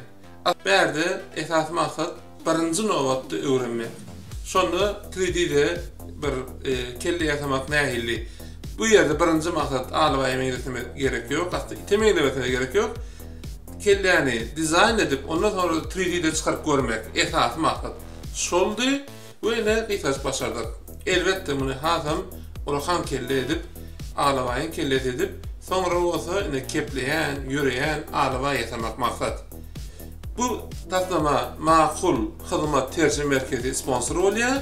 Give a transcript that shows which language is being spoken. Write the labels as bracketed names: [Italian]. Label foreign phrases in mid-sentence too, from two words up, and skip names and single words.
[Turkmen] Berde esas maksat birinji nowatda öwrenmek. Şonu 3D'de bir kelle ýasamak nähili. Bu ýerde birinji maksat alaba emeýletmek gerek ýok, hatda itemeýletmek gerek ýok. Kelleni dizayn edip ondan sonra 3D'de çıkarıp görmek esas maksat. Şoldy we ene gysgaç başardyk. Elbetde muny hasam Orhan kelle edip, alabaýyn kelle edip, soňra bolsa ene kepleýän, ýüreýän alaba ýasamak maksat. Bu taslama makul hyzmat terjime merkezi sponsor bolýar.